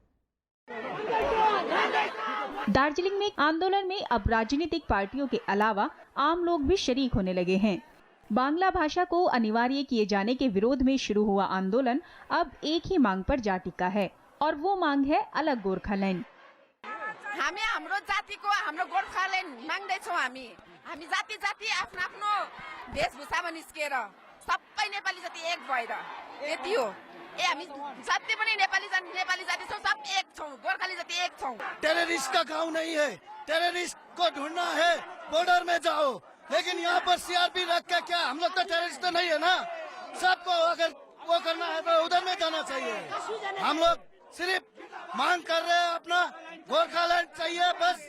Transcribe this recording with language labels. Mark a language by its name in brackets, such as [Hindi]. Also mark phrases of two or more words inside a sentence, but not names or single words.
[Hindi] दार्जिलिंग में आंदोलन में अब राजनीतिक पार्टियों के अलावा आम लोग भी शरीक होने लगे हैं। बांग्ला भाषा को अनिवार्य किए जाने के विरोध में शुरू हुआ आंदोलन अब एक ही मांग पर जा टिका है, और वो मांग है अलग गोरखालैंड। [Nepali] हामी हाम्रो जातिको हाम्रो गोर्खाल्यान्ड माग्दैछौँ। हामी जाति जाति आफ्नो आफ्नो वेशभूषामा निस्केर सबै नेपाली जाति एक भएर यति हो। हामी जति पनि नेपाली जाति छौँ, सब एक छौँ। गोर्खाली जाति एक छौँ। [Hindi] टेररिस्ट का गाँव नहीं है, टेररिस्ट को ढूंढना है बॉर्डर में जाओ, लेकिन यहाँ पर CRP रख के क्या हम लोग तो टेररिस्ट तो नहीं है ना। सबको अगर वो करना है तो उधर में जाना चाहिए। हम लोग सिर्फ मांग कर रहे हैं अपना गोरखालैंड चाहिए, बस।